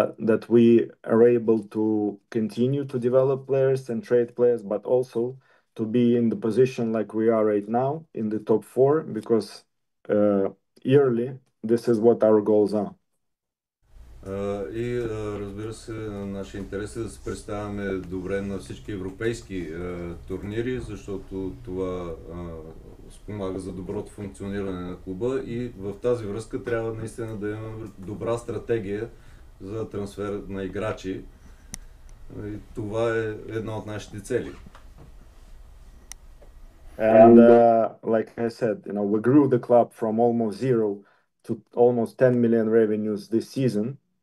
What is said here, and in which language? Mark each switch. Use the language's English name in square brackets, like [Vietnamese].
[English] That we are able to continue to develop players and trade players, but also to be in the position like we are right now in the top 4, because yearly this is what our goals are. [Bulgarian] И разбира се, нашия интерес е да се представяме добре на всички европейски турнири, защото това спомага за доброто функциониране на клуба и в тази връзка трябва наистина да имаме добра стратегия за трансфер на играчи. И това е една от нашите цели. [English] And like I said, we grew the club from almost 0 to almost 10 million revenues this season.